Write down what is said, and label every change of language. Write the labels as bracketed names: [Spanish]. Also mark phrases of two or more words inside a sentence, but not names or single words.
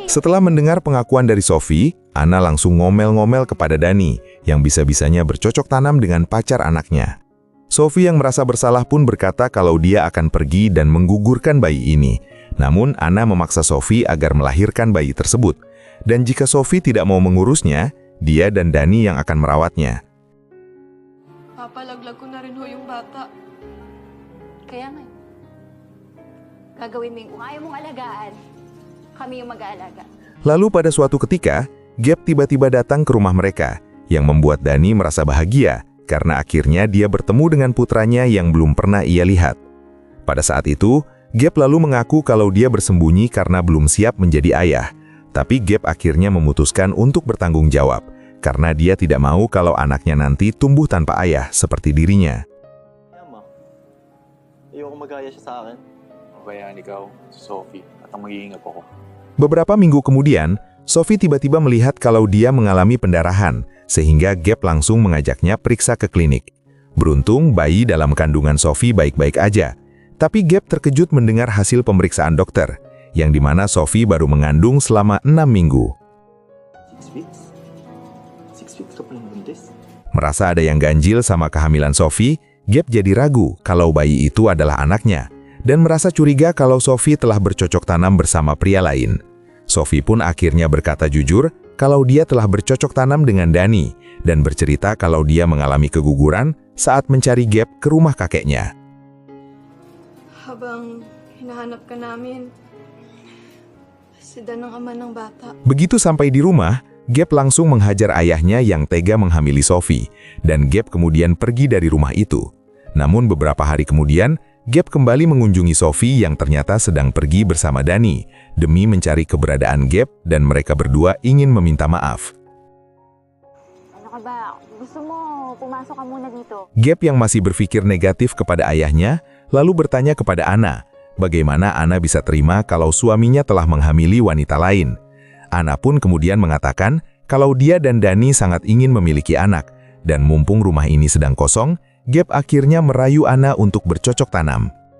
[Indonesian] Setelah mendengar pengakuan dari Sophie, Anna langsung ngomel-ngomel kepada Dani, yang bisa-bisanya bercocok tanam dengan pacar anaknya. Sophie yang merasa bersalah pun berkata kalau dia akan pergi dan menggugurkan bayi ini. Namun, Anna memaksa Sophie agar melahirkan bayi tersebut. Dan jika Sophie tidak mau mengurusnya, dia dan Dani yang akan merawatnya. [Filipino] Papalaglag ko na rin ho yung bata. Kaya nga, gagawin mo yung kung ayaw mong alagaan, kami yung mag-aalaga. [Indonesian] Lalu pada suatu ketika, Gap tiba-tiba datang ke rumah mereka, yang membuat Dani merasa bahagia, karena akhirnya dia bertemu dengan putranya yang belum pernah ia lihat. Pada saat itu, Gap lalu mengaku kalau dia bersembunyi karena belum siap menjadi ayah. Tapi Gap akhirnya memutuskan untuk bertanggung jawab, karena dia tidak mau kalau anaknya nanti tumbuh tanpa ayah seperti dirinya. [Filipino] Ma, ayoko magaya siya sa akin. Mabayaan ikaw, si Sophie, at ang mag-iingat ako. [Indonesian] Beberapa minggu kemudian, Sophie tiba-tiba melihat kalau dia mengalami pendarahan, sehingga Gap langsung mengajaknya periksa ke klinik. Beruntung, bayi dalam kandungan Sophie baik-baik aja. Tapi Gap terkejut mendengar hasil pemeriksaan dokter, yang dimana Sophie baru mengandung selama 6 minggu. [English] 6 weeks? 6 weeks [Filipino] ka palang buntis? [Indonesian] Merasa ada yang ganjil sama kehamilan Sophie, Gap jadi ragu kalau bayi itu adalah anaknya, dan merasa curiga kalau Sophie telah bercocok tanam bersama pria lain. Sophie pun akhirnya berkata jujur kalau dia telah bercocok tanam dengan Dani, dan bercerita kalau dia mengalami keguguran saat mencari Gap ke rumah kakeknya. [Filipino] Habang hinahanap ka namin, si Dan ang ama ng bata. [Indonesian] Begitu sampai di rumah, Gap langsung menghajar ayahnya yang tega menghamili Sophie, dan Gap kemudian pergi dari rumah itu. Namun beberapa hari kemudian, Gap kembali mengunjungi Sophie yang ternyata sedang pergi bersama Dani, demi mencari keberadaan Gap dan mereka berdua ingin meminta maaf. [Filipino] Ano ka ba? Gusto mo pumasok ka muna dito? [Indonesian] Gap yang masih berpikir negatif kepada ayahnya, lalu bertanya kepada Anna, bagaimana Anna bisa terima kalau suaminya telah menghamili wanita lain. Anna pun kemudian mengatakan kalau dia dan Dani sangat ingin memiliki anak, dan mumpung rumah ini sedang kosong, Gap akhirnya merayu Anna untuk bercocok tanam.